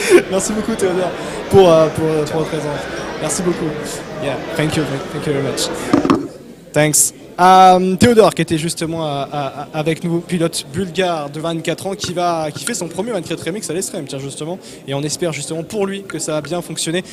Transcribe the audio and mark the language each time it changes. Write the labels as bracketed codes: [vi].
[fr] Merci beaucoup, Théodore, pour votre présence. Merci beaucoup. [en] Yeah, thank you very much. Thanks. [fr] Théodore qui était justement avec nous, pilote bulgare de 24 ans qui fait son premier 24 MX à l'Estrem, tiens justement, et on espère justement pour lui que ça va bien fonctionner.